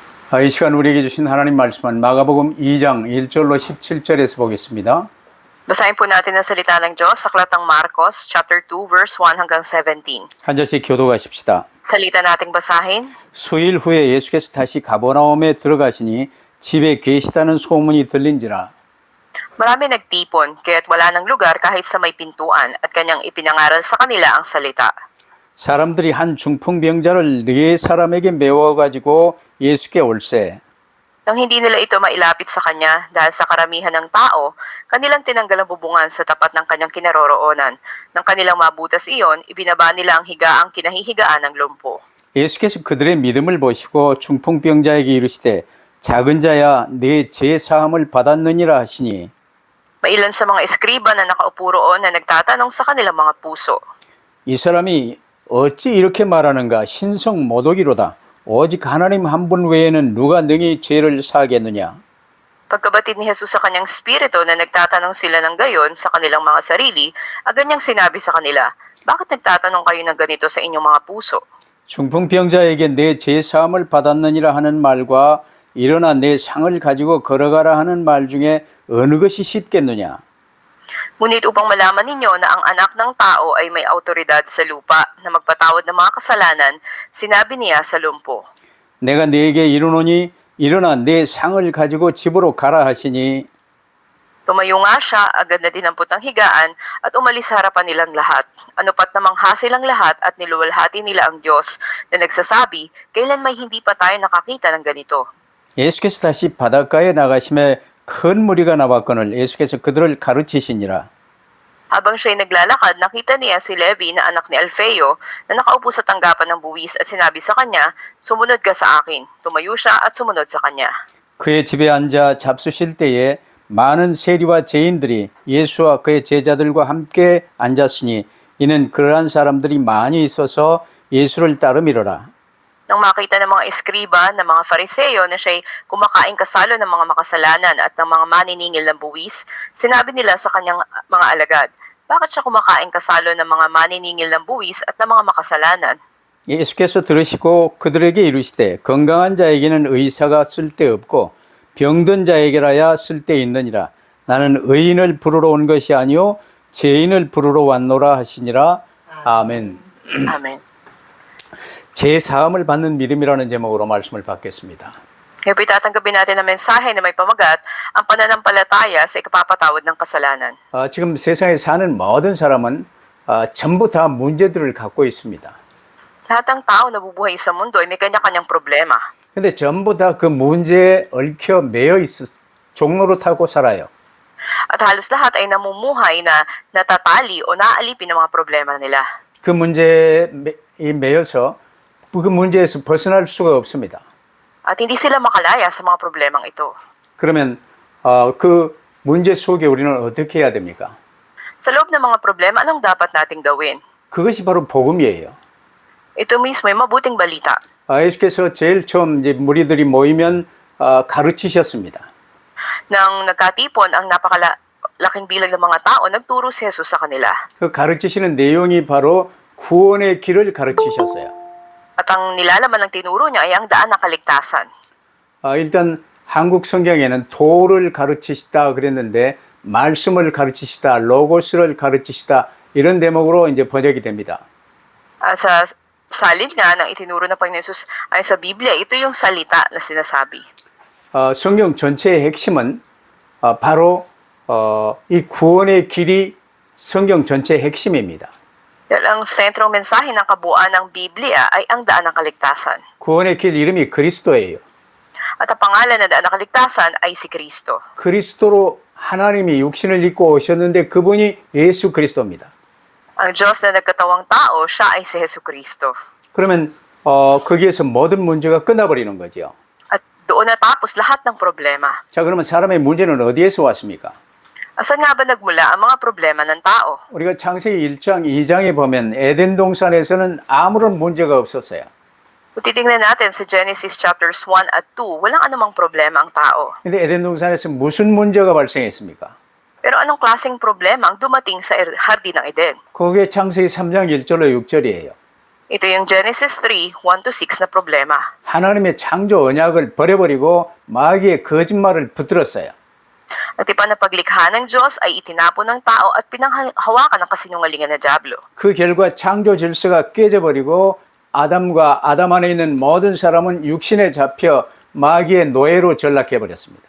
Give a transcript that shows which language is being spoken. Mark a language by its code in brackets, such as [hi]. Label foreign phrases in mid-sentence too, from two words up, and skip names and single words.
[ko] 이 시간 우리에게 주신 하나님 말씀은 마가복음 2장 1절로 17절에서 보겠습니다. [tl] Basahin po natin ang salita ng Diyos sa Aklatang Marcos, [en] chapter 2, verse 1 [tl] hanggang 17. [ko] 한 절씩 교도하십시다. [tl] Salita nating basahin. [ko] 수일 후에 예수께서 다시 가버나움에 들어가시니 집에 계시다는 소문이 들린지라. [tl] Marami nagtipon, kaya't wala ng lugar kahit sa may pintuan at kanyang ipinangaral sa kanila ang salita. [ko] 사람들이 한 중풍병자를 네 사람에게 메워가지고 예수께 올세. [tl] Nang hindi nila ito mailapit sa kanya dahil sa karamihan ng tao, kanilang tinanggal ang bubungan sa tapat ng kanyang kinaroroonan. Nang kanilang mabutas iyon, ibinaba nila ang higaang kinahihigaan ng lumpo. [ko] 예수께서 그들의 믿음을 보시고 중풍병자에게 이르시되 작은 자야 네 죄사함을 받았느니라 하시니. [tl] Mailan sa mga eskriba na nakaupo roon na nagtatanong sa kanilang mga puso. [ko] 이 사람이 어찌 이렇게 말하는가 신성 모독이로다. 오직 하나님 한 분 외에는 누가 능히 죄를 사하겠느냐. [tl] Pagkabatid ni Jesus sa kanyang spirito na nagtatanong sila ng gayon sa kanilang mga sarili, agad niyang sinabi sa kanila, bakit nagtatanong kayo ng ganito sa inyong mga puso? [ko] 중풍병자에게 내 죄사함을 받았느니라 하는 말과 일어나 내 상을 가지고 걸어가라 하는 말 중에 어느 것이 쉽겠느냐. [tl] Ngunit upang malaman ninyo na ang anak ng tao ay may autoridad sa lupa na magpatawad ng mga kasalanan, sinabi niya sa lumpo. [ko] 내가 네게 이르노니 일어나 내 상을 가지고 집으로 가라 하시니. [tl] Tumayo nga siya, agad na dinampot ang higaan at umalis sa harapan nilang lahat. Ano pat namang hasil ang lahat at niluwalhati nila ang Diyos na nagsasabi, kailan may hindi pa tayo nakakita ng ganito. [ko] 예수께서 다시 바닷가에 나가심에 큰 무리가 나왔거늘 예수께서 그들을 가르치시니라. [tl] Habang siya'y naglalakad, nakita niya si Levi na anak ni Alfeo na nakaupo sa tanggapan ng buwis at sinabi sa kanya, sumunod ka sa akin. Tumayo siya at sumunod sa kanya. [ko] 그의 집에 앉아 잡수실 때에 많은 세리와 죄인들이 예수와 그의 제자들과 함께 앉았으니 이는 그러한 사람들이 많이 있어서 예수를 따르미러라. [tl] Nang makita ng mga eskriba ng mga fariseo na siya'y kumakain kasalo ng mga makasalanan at ng mga maniningil ng buwis, sinabi nila sa kanyang mga alagad, bakit siya kumakain kasalo ng mga maniningil ng buwis at ng mga makasalanan? [ko] 예수께서 들으시고 그들에게 이르시되 건강한 자에게는 의사가 쓸데없고 병든 자에게라야 쓸데있느니라. 나는 의인을 부르러 온 것이 아니요 죄인을 부르러 왔노라 하시니라. 아멘. [tl] Amen. [ko] 죄사함을 받는 믿음이라는 제목으로 말씀을 받겠습니다. [tl] Ngayon po itatanggapin natin ang mensahe na may pamagat, ang pananampalataya sa ikapapatawad ng kasalanan. [ko] 지금 세상에 사는 모든 사람은 전부 다 문제들을 갖고 있습니다. [tl] Lahat ng tao na bubuhay sa mundo ay may kanya-kanyang problema. [ko] 근데 전부 다 그 문제에 얽혀 매여 종로로 타고 살아요. [tl] At halos lahat ay namumuhay na natatali o naaalipin ng mga problema nila. [ko] 그 문제에 매여서 그 문제에서 벗어날 수가 없습니다. [tl] At hindi sila makalaya sa mga problemang ito. [ko] 그러면 그 문제 속에 우리는 어떻게 해야 됩니까? [tl] Sa loob ng mga problema, anong dapat nating gawin? [ko] 그것이 바로 복음이에요. [tl] Ito mismo ay mabuting balita. [ko] 예수께서 제일 처음 이제 무리들이 모이면 가르치셨습니다. [tl] Nang nagkatipon ang napakalaking bilang ng mga tao, nagturo si Jesus sa kanila. [ko] 그 가르치시는 내용이 바로 구원의 길을 가르치셨어요. [tl] At ang nilalaman ng tinuro niya ay ang daan ng kaligtasan. [ko] 일단 한국 성경에는 도를 가르치시다 그랬는데 말씀을 가르치시다, 로고스를 가르치시다 이런 대목으로 이제 번역이 됩니다. [tl] Sa salin nga ng itinuro ng Panginoon Jesus ay sa Biblia, ito yung salita na sinasabi. [ko] 성경 전체의 핵심은 바로 이 구원의 길이 성경 전체의 핵심입니다. [tl] Dahil ang sentrong mensahe ng kabuuan ng Biblia ay ang daan ng kaligtasan. [ko] 구원의 길 이름이 그리스도예요. [tl] At ang pangalan ng daan ng kaligtasan ay si Kristo. [ko] 그리스도로 하나님이 육신을 입고 오셨는데 그분이 예수 그리스도입니다. [tl] Ang Diyos na nagkatawang tao, siya ay si Jesu Kristo. [ko] 그러면 거기에서 모든 문제가 끝나버리는 거죠. [tl] At doon natapos lahat ng problema. [ko] 자, 그러면 사람의 문제는 어디에서 왔습니까? [tl] Asan nga ba nagmula ang mga problema ng tao? [ko] 우리가 창세기 1장, 2장에 보면 에덴 동산에서는 아무런 문제가 없었어요. [tl] Kung titingnan natin sa Genesis chapters 1 at 2, walang anumang problema ang tao. [ko] 근데 에덴 동산에서 무슨 문제가 발생했습니까? [tl] Pero anong klaseng problema ang dumating sa hardin ng Eden? [ko] 그게 창세기 3장 1절로 6절이에요. [tl] Ito yung Genesis 3, 1-6 na problema. [ko] 하나님의 창조 언약을 버려버리고 마귀의 거짓말을 붙들었어요. [tl] Ang tipan na paglikha ng Diyos ay itinapon ng tao at pinanghawakan ng kasinungalingan na Diablo. [ko] 그 결과 창조 질서가 깨져버리고 아담과 아담 안에 있는 모든 사람은 육신에 잡혀 마귀의 노예로 전락해버렸습니다.